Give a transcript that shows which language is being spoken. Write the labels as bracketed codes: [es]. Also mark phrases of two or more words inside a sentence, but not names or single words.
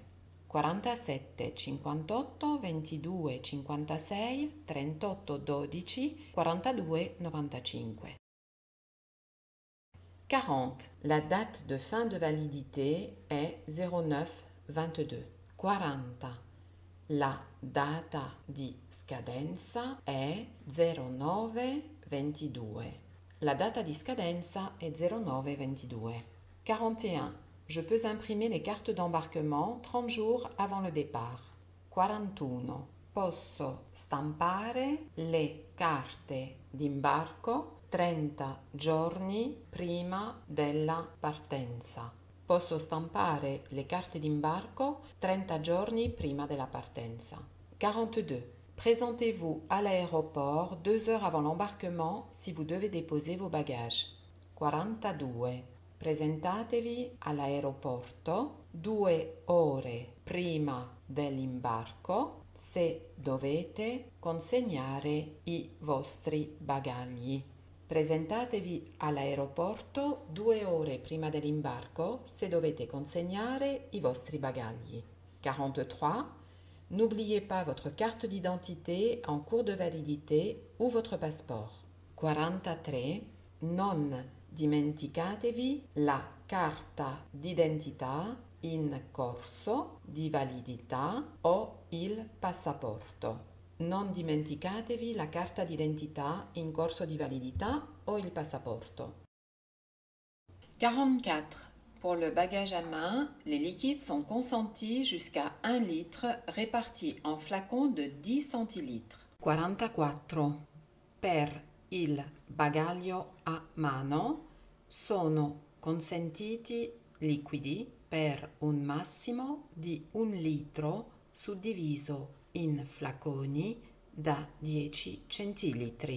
[it] 47, 58, 22, 56, 38, 12, 42, 95. 40. [fr] La date de fin de validité est 09-22. [it] 40. La data di scadenza è 09-22. La data di scadenza è 09-22. 41. [fr] Je peux imprimer les cartes d'embarquement 30 jours avant le départ. [it] 41. Posso stampare le carte d'imbarco 30 giorni prima della partenza. Posso stampare le carte d'imbarco 30 giorni prima della partenza. 42. [fr] Présentez-vous à l'aéroport 2 heures avant l'embarquement si vous devez déposer vos bagages. [it] 42. Presentatevi all'aeroporto 2 ore prima dell'imbarco se dovete consegnare i vostri bagagli. Presentatevi all'aeroporto 2 ore prima dell'imbarco se dovete consegnare i vostri bagagli. 43. [fr] N'oubliez pas votre carte d'identité en cours de validité ou votre passeport. [it] 43. Non dimenticatevi la carta d'identità in corso di validità o il passaporto. Non dimenticatevi la carta d'identità in corso di validità o il passaporto. 44. [fr] Pour le bagage à main, les liquides sont consentis jusqu'à 1 litre répartis en flacons de 10 centilitres. [it] 44. Per il bagaglio a mano sono consentiti liquidi per un massimo di 1 litro suddiviso in flaconi da 10 centilitri.